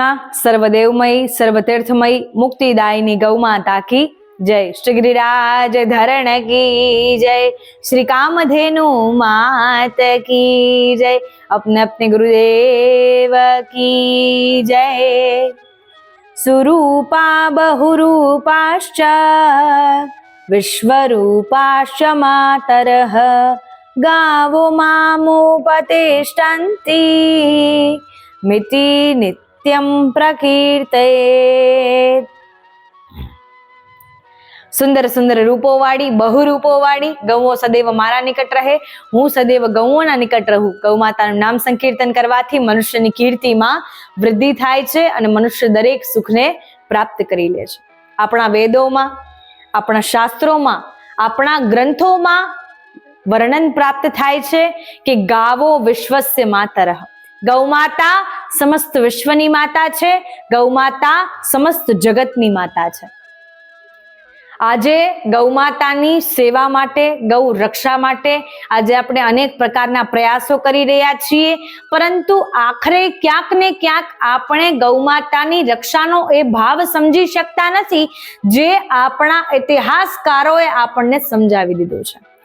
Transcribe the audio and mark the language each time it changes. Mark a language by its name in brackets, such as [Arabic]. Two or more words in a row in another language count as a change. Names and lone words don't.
[Hindi] सर्वदेवमयी सर्वतीर्थमयी मुक्तिदायिनी गौ माता की जय। श्री गिरिराज धरण की जय। श्री कामधेनु मात की जय। अपने अपने गुरुदेव की जय। [Sanskrit] सुरूपा बहुरूपाश्च विश्वरूपाश्च मातरः गावो मामुपतिष्ठन्ति मिति नित्यं प्रकीर्तयेत्। [Gujarati] સુંદર સુંદર રૂપો વાળી બહુરૂપો વાળી ગૌઓ સદૈવ મારા નિકટ રહે, હું સદૈવ ગૌઓના નિકટ રહું। ગૌ માતાનું નામ સંકીર્તન કરવાથી મનુષ્યની કીર્તિમાં વૃદ્ધિ થાય છે અને મનુષ્ય દરેક સુખને પ્રાપ્ત કરી લે છે। આપણા વેદોમાં, આપણા શાસ્ત્રોમાં, આપણા ગ્રંથોમાં વર્ણન પ્રાપ્ત થાય છે કિ [Sanskrit] गावो विश्वस्य मातरः। [Gujarati] ગૌ માતા સમસ્ત વિશ્વની માતા છે। ગૌ માતા સમસ્ત જગતની માતા છે। આજે ગૌ માતાની સેવા માટે, ગૌ રક્ષા માટે આજે આપણે અનેક પ્રકારના પ્રયાસો કરી રહ્યા છીએ, પરંતુ આખરે ક્યાંક ને ક્યાંક આપણે ગૌ માતાની રક્ષાનો એ ભાવ સમજી શકતા નથી જે આપણા ઇતિહાસકારોએ આપણને સમજાવી દીધું છે।